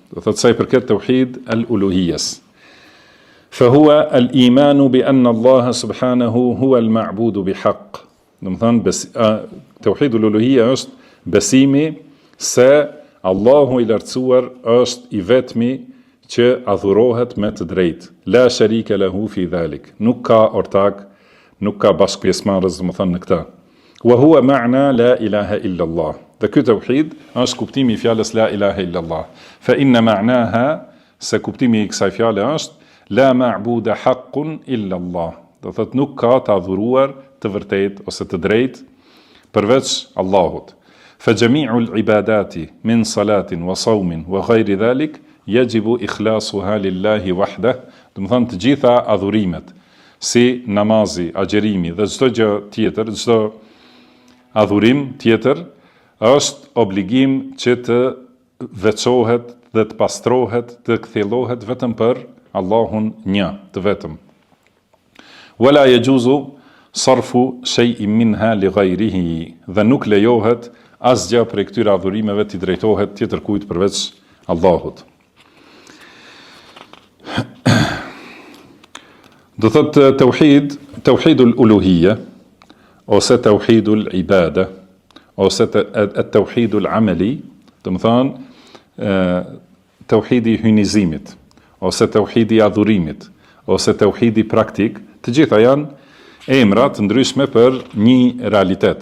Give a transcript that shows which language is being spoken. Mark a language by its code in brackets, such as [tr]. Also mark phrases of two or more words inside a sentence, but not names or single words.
[sq] Do thotë sa I përket [ar] توحيد الألوهية. فهو الإيمان بأن الله سبحانه هو المعبود بحق. [sq] Do të thonë [ar] توحيد الألوهية [sq] është besimi se Allahu I lartësuar është I vetmi që adhurohet me të drejtë. [ar] لا شريك له في ذلك. [sq] Nuk ka ortak, nuk ka bashkëpjesmarrës, do të thonë në këtë. [ar] وهو معنى لا إله إلا الله. [sq] Dhe ky tauhid është kuptimi I fjalës [ar] لا إله إلا الله. فإن معناها, [sq] se kuptimi I kësaj fjale është [ar] لا معبود حقا إلا الله. [sq] Do thotë nuk ka të adhuruar të vërtet ose të drejtë përveç Allahut. [ar] فجميع العبادات من صلاة وصوم وغير ذلك يجب إخلاصها لله وحده. [sq] Do të thonë të gjitha adhurimet, si namazi, agjerimi dhe çdo gjë tjetër, çdo adhurim tjetër, është obligim që të veçohet dhe të pastrohet, të kthjellohet vetëm për Allahun një, të vetëm. [ar] ولا يجوز صرف شيء منها لغيره. [sq] Dhe nuk lejohet asgjë prej këtyre adhurimeve të drejtohet tjetër kujt përveç Allahut. Do thotë [ar] توحيد الألوهية [sq] ose [ar] توحيد العبادة [sq] ose [ar] توحيد العمل, [sq] do të thonë tauhidi hynizimit ose tauhidi adhurimit ose tauhidi praktik, të gjitha janë emra të ndryshme për një realitet.